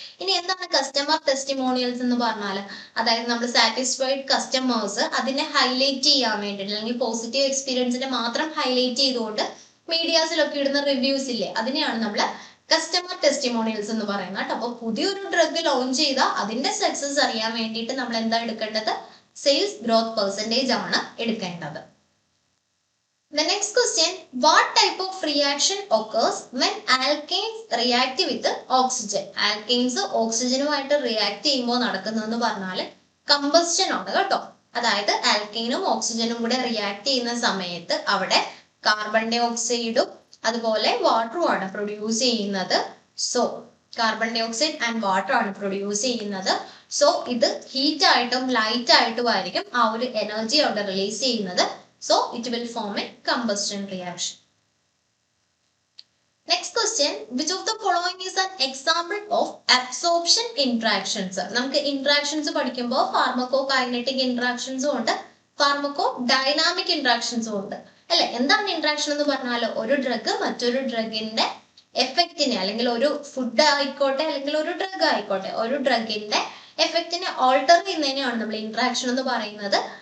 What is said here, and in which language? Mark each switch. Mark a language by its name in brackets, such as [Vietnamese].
[Malayalam] ഇനി എന്താണ് customer testimonials എന്ന് പറഞ്ഞാൽ, അതായത് നമ്മൾ സാറ്റിസ്ഫൈഡ് കസ്റ്റമേഴ്സ് അതിനെ ഹൈലൈറ്റ് ചെയ്യാൻ വേണ്ടിയിട്ട് അല്ലെങ്കിൽ പോസിറ്റീവ് എക്സ്പീരിയൻസിനെ മാത്രം ഹൈലൈറ്റ് ചെയ്തുകൊണ്ട് മീഡിയാസിലൊക്കെ ഇടുന്ന റിവ്യൂസ് ഇല്ലേ, അതിനെയാണ് നമ്മൾ കസ്റ്റമർ ടെസ്റ്റിമോണിയൽസ് എന്ന് പറയുന്നത് കേട്ടോ. അപ്പോൾ പുതിയൊരു ഡ്രഗ് ലോഞ്ച് ചെയ്താൽ അതിന്റെ സക്സസ് അറിയാൻ വേണ്ടിയിട്ട് നമ്മൾ എന്താ എടുക്കേണ്ടത്? സെയിൽസ് ഗ്രോത്ത് പെർസെൻറ്റേജ് ആണ് എടുക്കേണ്ടത്. [English] The next question, what type of reaction occurs when alkanes react with oxygen? [Malayalam] Alkanes ഓക്സിജനുമായിട്ട് react ചെയ്യുമ്പോൾ നടക്കുന്നതെന്ന് പറഞ്ഞാൽ കമ്പസ്റ്റൻ ആണ് കേട്ടോ. അതായത് ആൽക്കൈനും ഓക്സിജനും കൂടെ റിയാക്ട് ചെയ്യുന്ന സമയത്ത് അവിടെ കാർബൺ ഡൈ ഓക്സൈഡും അതുപോലെ വാട്ടറും ആണ് പ്രൊഡ്യൂസ് ചെയ്യുന്നത്. So carbon dye oxide and water ആണ് പ്രൊഡ്യൂസ് ചെയ്യുന്നത്. സോ ഇത് ഹീറ്റ് ആയിട്ടും ലൈറ്റ് ആയിട്ടും ആയിരിക്കും ആ ഒരു എനർജി അവിടെ റിലീസ് ചെയ്യുന്നത്. [English] So it will form a combustion reaction. Next question, which of the following is an example of absorption interactions? [Malayalam] നമുക്ക് interactions പഠിക്കുമ്പോൾ pharmacokainetic interactions ഉണ്ട്, pharmacodynamic interactions ഉണ്ട് അല്ലെ. എന്താണ് interaction എന്ന് പറഞ്ഞാൽ ഒരു ഡ്രഗ് മറ്റൊരു ഡ്രഗിന്റെ എഫക്റ്റിനെ, അല്ലെങ്കിൽ ഒരു ഫുഡ് ആയിക്കോട്ടെ അല്ലെങ്കിൽ ഒരു ഡ്രഗ് ആയിക്കോട്ടെ, ഒരു ഡ്രഗിന്റെ എഫക്റ്റിനെ ഓൾട്ടർ ചെയ്യുന്നതിനെയാണ് നമ്മൾ ഇന്ററാക്ഷൻ എന്ന് പറയുന്നത്.